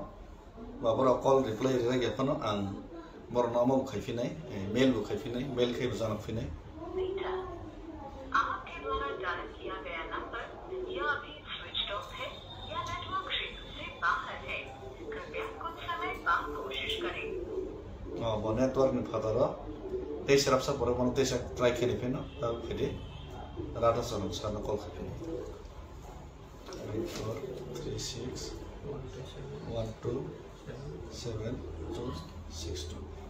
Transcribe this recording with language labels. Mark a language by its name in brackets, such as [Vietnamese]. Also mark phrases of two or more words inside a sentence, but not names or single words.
[Kok Borok] ba boro call reply rega fano ang boro namo khai finai mail bu khai finai mail khai bujana finai [Hindi] आपके द्वारा डायल किया गया नंबर या अभी स्विच ऑफ है या नेटवर्क क्षेत्र से बाहर है कृपया कुछ समय बाद कोशिश करें [Kok Borok] bo network ni phatara tei serap sa boro bon tei sa try khini pheno ta phedi rata sonam sa na call khai 4 3 6 1 2 7 2 6 2